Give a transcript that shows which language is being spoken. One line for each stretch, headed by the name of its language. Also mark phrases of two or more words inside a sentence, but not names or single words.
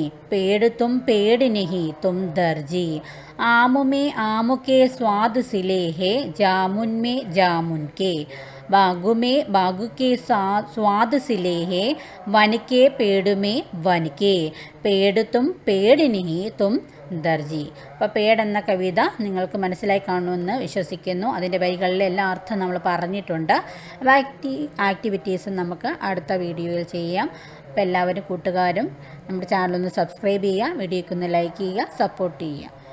Hindi: पेड़ तुम पेड़ नहीं तुम दर्जी. आम में आम के स्वाद सिले है, जामुन में जामुन के. बागु में बागु के स्वाद सिले है, वन के पेड़ में वन के. पेड़ तुम पेड़ नहीं तुम ദർജി.
Malayalam: അപ്പോൾ പേഡ് എന്ന കവിത നിങ്ങൾക്ക് മനസ്സിലായി കാണുമെന്ന് വിശ്വസിക്കുന്നു. അതിൻ്റെ വരികളിലെ എല്ലാ അർത്ഥം നമ്മൾ പറഞ്ഞിട്ടുണ്ട്. അപ്പോൾ ആക്ടിവിറ്റീസും നമുക്ക് അടുത്ത വീഡിയോയിൽ ചെയ്യാം. അപ്പോൾ എല്ലാവരും കൂട്ടുകാരും നമ്മുടെ ചാനലൊന്ന് സബ്സ്ക്രൈബ് ചെയ്യുക, വീഡിയോയ്ക്ക് ഒന്ന് ലൈക്ക് ചെയ്യുക, സപ്പോർട്ട് ചെയ്യുക.